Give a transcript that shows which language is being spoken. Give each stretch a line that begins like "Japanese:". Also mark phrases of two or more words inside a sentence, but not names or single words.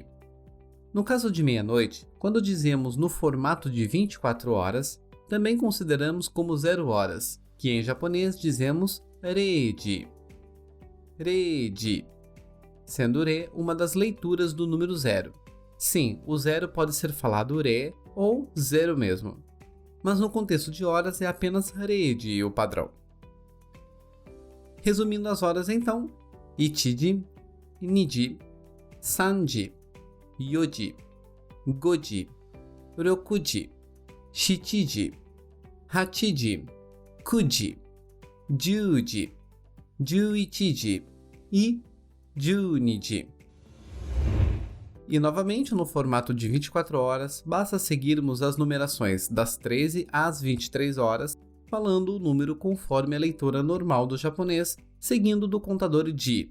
Portuguese: No caso de meia-noite, quando dizemos no formato de 24 horas, também consideramos como 0 horas, que em japonês dizemos reiji, sendo re uma das leituras do número 0. Sim, o 0 pode ser falado re ou 0 mesmo, mas no contexto de horas é apenas reiji o padrão. Resumindo as horas então,
Japanese: 一時、二時、三時、四時、五時、六時、七時、八時、九時、十時, 十一時 e 十二時.
Portuguese: E novamente no formato de 24 horas, basta seguirmos as numerações das 13 às 23 horas, falando o número conforme a leitura normal do japonês, seguindo do contador ji.